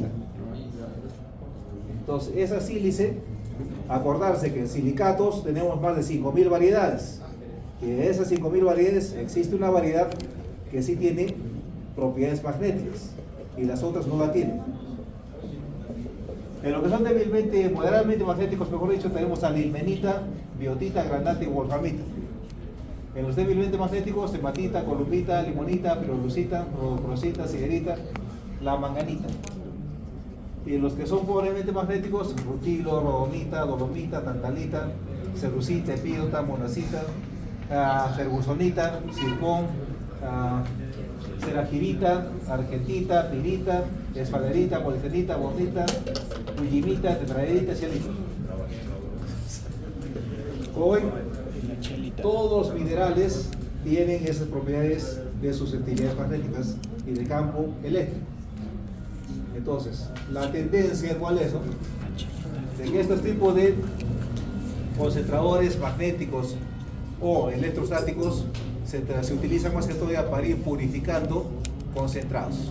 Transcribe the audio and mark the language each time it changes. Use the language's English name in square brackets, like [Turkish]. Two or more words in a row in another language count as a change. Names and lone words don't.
[Spanish] Entonces, esa sílice, acordarse que en silicatos tenemos más de 5000 variedades. Y de esas 5000 variedades existe una variedad que sí tiene propiedades magnéticas y las otras no la tienen. En lo que son débilmente, moderadamente magnéticos, mejor dicho, tenemos a la ilmenita, biotita, granate y wolframita. En los débilmente magnéticos, hematita, columbita, limonita, pirolucita, rodocrosita, siderita, la manganita. Y en los que son pobremente magnéticos, rutilo, rodonita, dolomita, tantalita, cerucita, epidota, monacita, fergusonita, zircón, ceragirita, argentita, pirita, esfalerita, polifenita, bordita, uyimita, tetraedrita, cianita. Hoy, todos los minerales tienen esas propiedades de susceptibilidades magnéticas y de campo eléctrico. Entonces, la tendencia, ¿cuál es? De que estos tipos de concentradores magnéticos o electrostáticos se utilizan más que todo para ir purificando concentrados.